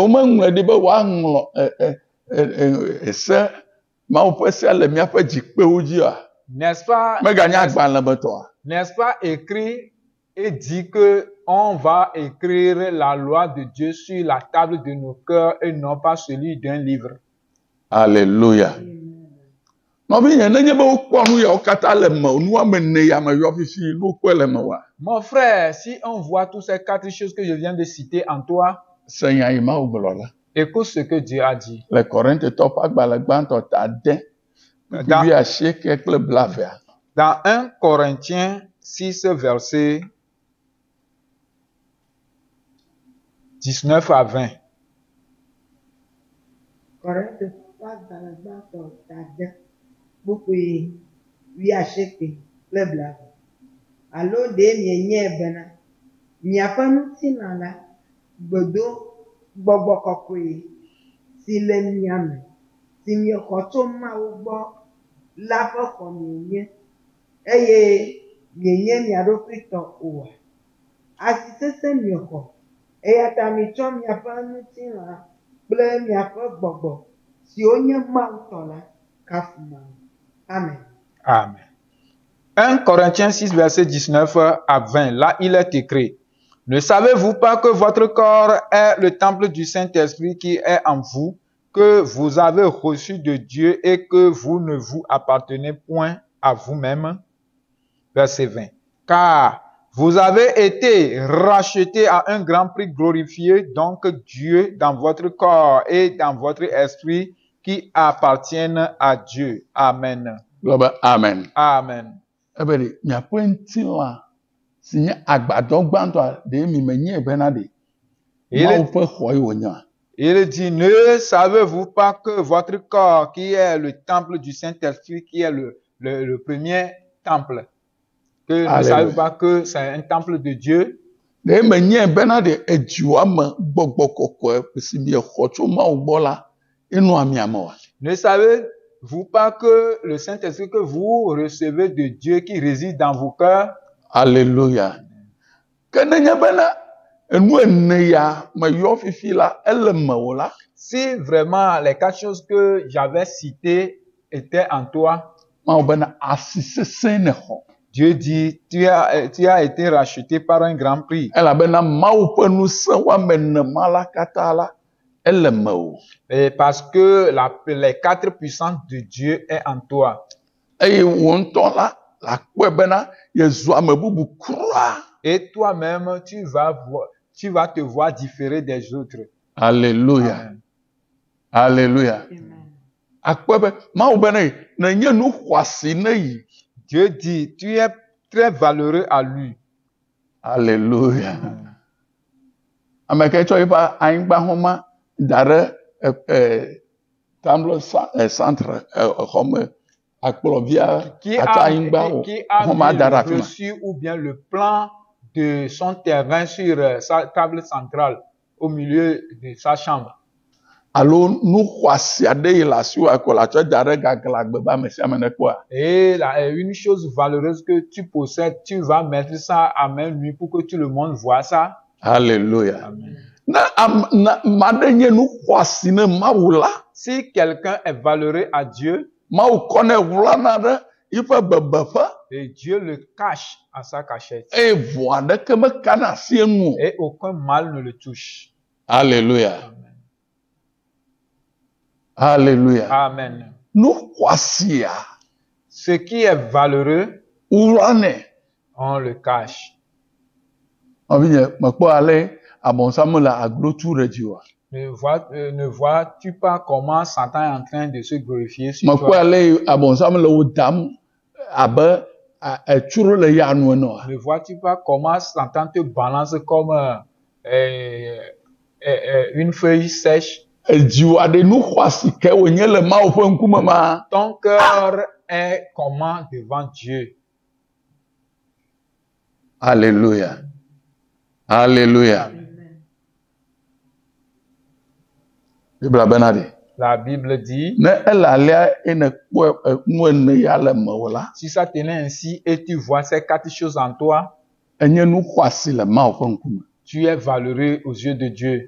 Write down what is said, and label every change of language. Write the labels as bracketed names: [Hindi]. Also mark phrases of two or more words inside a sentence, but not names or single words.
[French] N'est-ce pas écrit et dit que on va écrire la loi de Dieu sur la table de nos cœurs et non pas celui d'un livre. Alléluia. [Ewe] Nɔvi nye nenye be wokpɔ nu yawo katã le me, nu ame ene ya me yɔ fifi nu kɔe le me wa. [French] Mon frère, si on voit toutes ces 4 choses que je viens de citer en toi, [Ewe] Se nya yi Mawu gblɔ la. [French] écoute ce que Dieu a dit. [Ewe] Le Korintetɔ ƒe agbalẽ gbãtɔ ta 10 wuiasieke kple blavea. [French] Dans 1 Corinthiens 6, verset 19 à 20. [Ewe] Korinthe ƒe agbalẽ gbãtɔ ta 10 kpukpui wuiasieke kple blaeve. Alo ɖe mienyae bena miaƒe ŋutilã la gbedo Gbɔgbɔ Kɔkɔe si le mia me, si miexɔ tso Mawu gbɔ la ƒe xɔ mienye, eye mienye mia ɖokui tɔ oa. Asi sesẽ miexɔ, eya ta mitsɔ miaƒe ŋutilã kple miaƒe gbɔgbɔ siwo nye Mawu tɔ la kafu Mawu. Amen. [French] Amen. 1 Corinthiens 6, verset 19 à 20. Là, il est écrit: Ne savez-vous pas que votre corps est le temple du Saint-Esprit qui est en vous, que vous avez reçu de Dieu et que vous ne vous appartenez point à vous-même? Verset 20. Car vous avez été rachetés à un grand prix, glorifié donc Dieu dans votre corps et dans votre esprit qui appartiennent à Dieu. Amen. [Ewe] Gblɔ amen. Amen. Ebe ɖe miaƒe ŋutilã si nye agbadɔ gbãtɔa ɖe mi menyae bena ɖe Mawu ƒe xɔ yi wònye. [French] Il dit: Ne savez-vous pas que votre corps, qui est le temple du Saint-Esprit, qui est le premier temple, que ne savez-vous pas que c'est un temple de Dieu? [Ewe] Ɖe menyae bena ɖe edziwoa me Gbɔgbɔ Kɔkɔe si miexɔ tso Mawu gbɔ la enɔa mia me wa. [French] Ne savez-vous pas que le Saint-Esprit que vous recevez de Dieu qui réside dans vos cœurs? Alléluia. [Ewe] Que nenye bena enu ene ya me yɔ fifi la ele me wò la. [French] Si vraiment les 4 choses que j'avais citées étaient en toi, [Ewe] Mawu bena asi sesẽ ne xɔ. [French] Dieu dit: tu as été racheté par un grand prix. [Ewe] Elabena Mawu ƒe ŋusẽ woame ene ma la katã la ele me wò. [French] Et parce que les 4 puissances de Dieu est en toi. [Ewe] Eye wò ŋutɔ la akpɔe bena yezu ame bubu kura. [French] Et toi-même, tu vas te voir différer des autres. Alléluia. Amen. Alléluia. Amen. [Ewe] Akpɔe be Mawu bena nenye nu xɔasi ne yi. [French] Dieu dit: tu es très valeureux à lui. Alléluia. [Ewe] Ame ke tsɔ yiƒe anyigba xɔma da ɖe [French] tamble centre [Ewe] xɔme akplɔvia atsɔ anyigba xɔma da ɖe afi ma. [French] Reçu ou bien le plan de son terrain sur sa table centrale au milieu de sa chambre. [Ewe] Alo nu xɔasi aɖe yi le asiwò ko la tsɔ da ɖe gaglãgbe be ame sia ame nekpɔa. [French] Et une chose valeureuse que tu possèdes, tu vas mettre ça à main nue pour que tout le monde voit ça. Alléluia. Amen. [Ewe] Maɖe nye nu xɔasi ne Mawu la. [French] Si quelqu'un est valeureux à Dieu, [Ewe] Mawu kɔnɛ wlana ɖe yiƒe bebeƒe. [French] et Dieu le cache à sa cachette. [Ewe] Eye vɔ aɖeke mekana asi enu o. [French] Et aucun mal ne le touche. Alléluia. Amen. Alléluia. Amen. [Ewe] Nu xɔasia [French] Ce qui est valeureux, [Ewe] wlanɛ. [French] on le cache. [Ewe] Nɔvinye mekpɔ ale abɔnsamu le aglo tu ɖe dzi wa. [French] Ne vois-tu pas comment Satan est en train de se glorifier sur [Ewe] Mekpɔ [French] toi? [Ewe] ale abɔnsamu le wo dam abe etsuro le yanu ene wa. [French] Ne vois-tu pas comment Satan te balance comme une feuille sèche? [Ewe] Edziwo aɖe nu xɔasi ke wònye le Mawu ƒe ŋkume ma. [French] Ton cœur est comment devant Dieu? Alléluia. Alléluia. [Ewe] Bibla bena ɖe. [French] La Bible dit: [Ewe] Ne ele alea ene kpɔ nu ene ya le me wò la. [French] si ça tenait ainsi et tu vois ces 4 choses en toi, [Ewe] Enye nu xɔasi le Mawu ƒe ŋkume. [French] tu es valeureux aux yeux de Dieu.